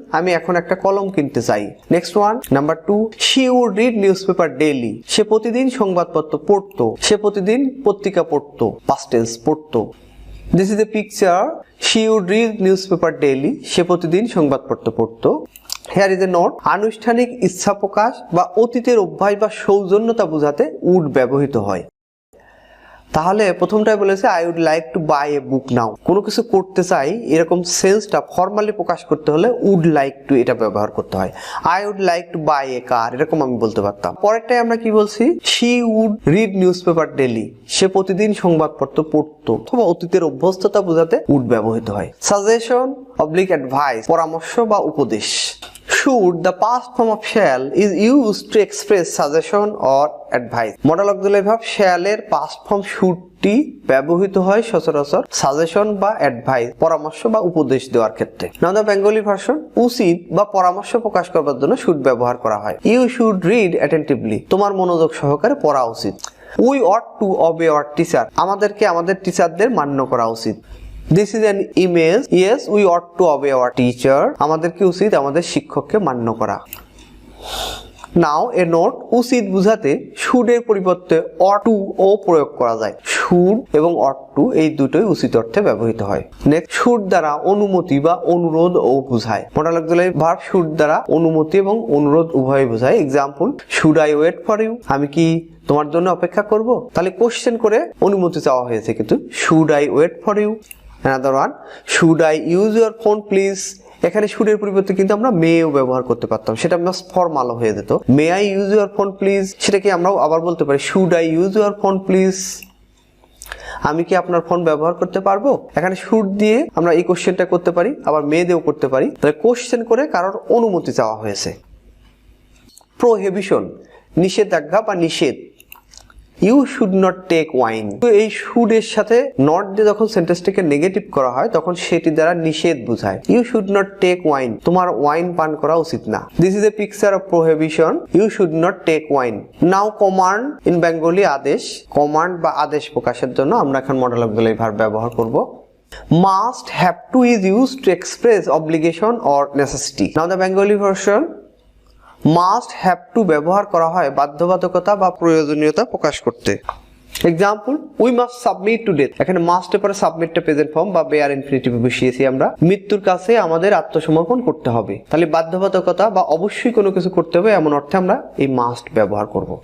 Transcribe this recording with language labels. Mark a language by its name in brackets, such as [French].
[Bangla] আমি এখন একটা কলম কিনতে চাই। [English] Next one, number 2. She would read newspaper daily. [Bangla] সে প্রতিদিন সংবাদপত্র পড়তো। সে প্রতিদিন পত্রিকা পড়তো। Past tense পড়তো। [English] This is the picture. She would read newspaper daily. [Bangla] সে প্রতিদিন সংবাদপত্র পড়তো। [English] Here is a note. [Bangla] আনুষ্ঠানিক ইচ্ছা প্রকাশ বা অতীতের অভ্যাস বা সৌজন্যতা বোঝাতে would ব্যবহৃত হয়। তাহলে প্রথমটাই বলেছে [English] I would like to buy a book now. [Bangla] কোনো কিছু করতে চাই এরকম সেন্সটা ফর্মালি প্রকাশ করতে হলে উড লাইক টু এটা ব্যবহার করতে হয়। [English] I would like to buy a car, [Bangla] এরকম আমি বলতে পারতাম। পরেরটাই আমরা কি বলছি, [English] She would read newspaper daily. [Bangla] সে প্রতিদিন সংবাদপত্র পড়তো। অথবা অতীতের অভ্যস্ততা বোঝাতে উড ব্যবহৃত হয়। সাজেশন অবলিক অ্যাডভাইস, পরামর্শ বা উপদেশ। [English] Should, the past form of shall, is used to express suggestion or advice. [Bangla] Modal auxiliary verb shall এর past form should টি ব্যবহৃত হয় সচরাচর সাজেশন বা অ্যাডভাইস, পরামর্শ বা উপদেশ দেওয়ার ক্ষেত্রে। [English] Now the Bengali version. [Bangla] উচিত বা পরামর্শ প্রকাশ করবার জন্য শুড ব্যবহার করা হয়। [English] you should read attentively, [Bangla] তোমার মনোযোগ সহকারে পড়া উচিত। [English] we ought to obey our teacher, [Bangla] আমাদেরকে আমাদের টিচারদের মান্য করা উচিত। [English] This is an image. Yes, we ought to obey our teacher. [Bangla] আমাদেরকে উচিত আমাদের শিক্ষককে মান্য করা। [English] Now a note, [Bangla] উচিত বুঝাতে should এর পরিবর্তে ought to ও প্রয়োগ করা যায়। should এবং ought to এই দুটোই উচিত অর্থে ব্যবহৃত হয়। নেক্সট, should দ্বারা অনুমতি বা অনুরোধ ও বোঝায়। মডাল অক্সিলারি ভার্ব should দ্বারা অনুমতি এবং অনুরোধ উভয় বোঝায়। [English] Example, should I wait for you? [Bangla] আমি কি তোমার জন্য অপেক্ষা করব? তাহলে কোশ্চেন করে অনুমতি চাওয়া হয়েছে, কিন্তু [English] should I wait for you? Another one, should I use your phone please? [Bangla] এখানে should এর পরিবর্তে কিন্তু আমরা may ও ব্যবহার করতে পারতাম, সেটা মাস্ট ফর্মাল হয়ে যেত। [English] May I use your phone please? [Bangla] সেটাকে আমরা আবার বলতে পারি [English] should I use your phone please? [Bangla] আমি কি আপনার ফোন ব্যবহার করতে পারবো? এখানে should দিয়ে আমরা এই কোশ্চেনটা করতে পারি, আবার may দিয়েও করতে পারি। তাহলে কোশ্চেন করে কারোর অনুমতি চাওয়া হয়েছে। প্রোহিবিশন, নিষেধাজ্ঞা বা নিষেধ। [English] You should not take wine. [Bangla] এই শুড এর সাথে নট দিয়ে যখন সেন্টেন্সটাকে নেগেটিভ করা হয় তখন সেটি দ্বারা নিষেধ বোঝায়। [English] you should not take wine, [Bangla] তোমার ওয়াইন পান করা উচিত না। [English] This is a picture of prohibition. You should not take wine. Now command, [Bangla] in Bengali আদেশ। কমান্ড বা আদেশ প্রকাশের জন্য আমরা এখন মডেল অক্সিলারি ভার্ব ব্যবহার করব। [English] Must, have to is used to express obligation or necessity. Now the Bengali version. [Bangla] Must, have to ব্যবহার করা হয় বাধ্যবাধকতা বা প্রয়োজনীয়তা প্রকাশ করতে। Example, [English] We must submit to death. [Bangla] এখানে মাস্ট এর পরে সাবমিটটা প্রেজেন্ট ফর্ম বা বেয়ার ইনফিনিটিভ বসিয়েছি আমরা। মৃত্যুর কাছে আমাদের আত্মসমর্পণ করতে হবে। তাহলে বাধ্যবাধকতা বা অবশ্যই কোনো কিছু করতে হবে এমন অর্থে আমরা এই মাস্ট ব্যবহার করব।